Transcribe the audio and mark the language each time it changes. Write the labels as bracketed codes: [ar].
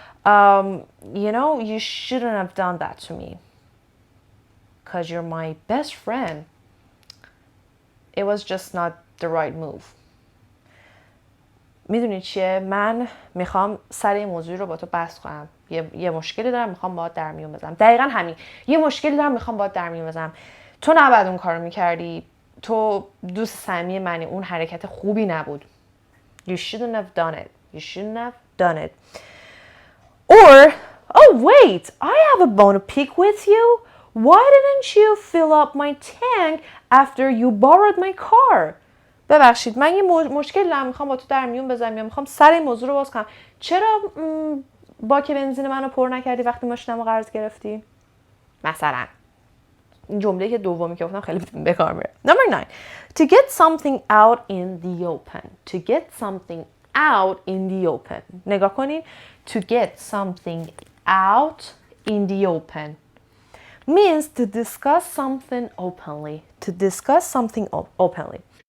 [en] You know, you shouldn't have done that to me. Because you're my best friend. It was just not the right move. [fa] میدونی چیه؟ من میخوام سر این موضوع رو با تو بحث کنم. یه مشکلی دارم میخوام باهات در میون بذارم. دقیقاً همین. یه مشکلی دارم میخوام باهات در میون بذارم. تو نباید اون کارو میکردی. تو دوست صمیمی منی. اون حرکت خوبی نبود. [en] You shouldn't have done it. You shouldn't have done it. Or, oh wait, I have a bone to pick with you. Why didn't you fill up my tank after you borrowed my car? [fa] ببخشید من یه مشکل دارم میخوام با تو در میون بذارم یا میخوام سر این موضوع رو باز کنم. چرا باک بنزین منو پر نکردی وقتی ماشینمو قرض گرفتی؟ مثلا این جمله که دومی که گفتم خیلی به کار میره. [en] Number 9. To get something out in the open. To get something out in the open. [fa] نگاه کنین. [en] To get something out in the open means to discuss something openly. To discuss something openly.